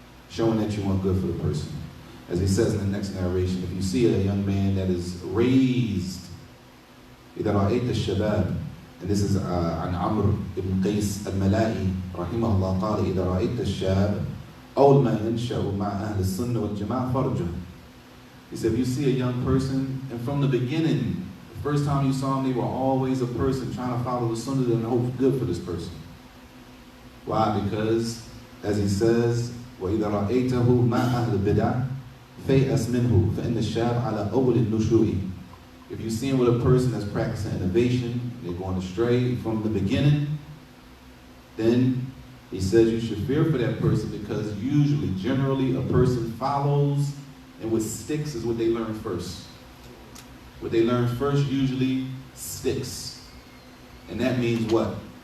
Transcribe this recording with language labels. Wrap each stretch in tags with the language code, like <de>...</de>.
<en>Showing that you want good for the person. As he says in the next narration, if you see a young man that is raised,</en> <ar>إذا رأيت الشباب,</ar> <en>and this is</en> <ar>عن عمرو بن قيس الملائي رحمه الله قال إذا رأيت الشاب أول ما ينشأ مع أهل السنة والجماعة فرجه.</ar> <en>He said, if you see a young person, and from the beginning, the first time you saw them, they were always a person trying to follow the sunnah and hope good for this person. Why? Because, as he says,</en> <ar>وَإِذَا رَأَيْتَهُ مَا أَهْلِ الْبِدَعِ فَيْأَسْ مِنْهُ فَإِنَّ الشَّابَ عَلَى أَوْلِ النُّشُوءِ.</ar> <en>If you see him with a person that's practicing innovation, they're going astray from the beginning, then he says you should fear for that person, because usually, generally, a person follows, and what sticks is what they learn first. What they learn first usually sticks. And that means what?</en>